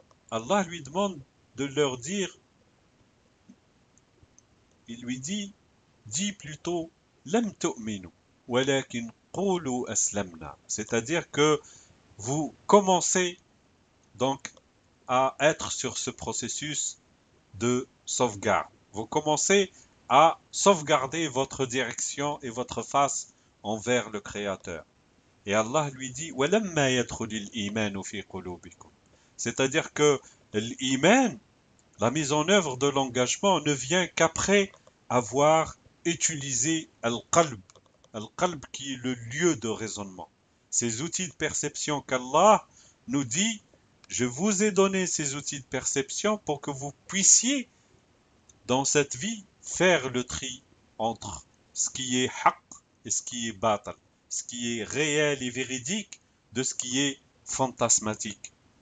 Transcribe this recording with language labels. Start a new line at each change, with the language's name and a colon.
French: Allah lui demande de leur dire, il lui dit, dis plutôt
Arabic: Lam tu'minu, walakin qulu aslamna.
French: C'est-à-dire que vous commencez donc à être sur ce processus de sauvegarde. Vous commencez à sauvegarder votre direction et votre face envers le Créateur. Et Allah lui dit
Arabic: وَلَمَّا يَدْخُلِ الْإِيمَانُ فِي قُلُوبِكُمْ.
French: C'est-à-dire que l'iman, la mise en œuvre de l'engagement, ne vient qu'après avoir utilisé al-qalb. Al-qalb qui est le lieu de raisonnement. Ces outils de perception qu'Allah nous dit, je vous ai donné ces outils de perception pour que vous puissiez, dans cette vie, faire le tri entre ce qui est haqq et ce qui est batal, ce qui est réel et véridique de ce qui est fantasmatique.